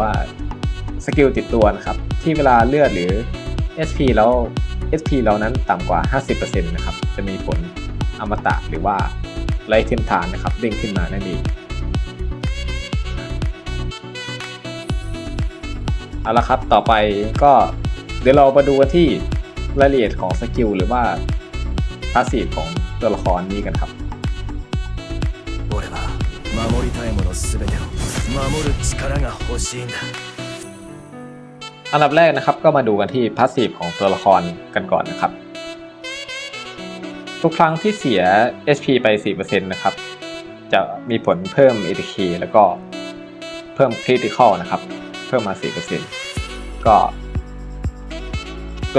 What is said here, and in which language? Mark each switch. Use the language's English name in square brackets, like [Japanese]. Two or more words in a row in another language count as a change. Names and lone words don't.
[Thai] ว่าสกิลติดตัวนะครับที่เวลาเลือดหรือ SP แล้ว SP เรานั้นต่ำกว่า 50% นะครับจะมีผลอมตะหรือว่าไร้เทียมทานนะครับเด้งขึ้นมานั่นเองเอาละครับต่อไปก็เดี๋ยวเรามาดูกันที่รายละเอียดของสกิลหรือว่าพาสซีฟของตัวละครนี้กันครับ [Japanese] 俺は守りたいもの全てを守る力が欲しいんだ [Thai] อันดับแรกนะครับก็มาดูกันที่พาสซีฟของตัวละครกันก่อนนะครับทุกครั้งที่เสีย HP ไป 4% นะครับจะมีผลเพิ่ม ATK แล้วก็เพิ่ม Critical นะครับเพิ่มมา 4% ก็ตัว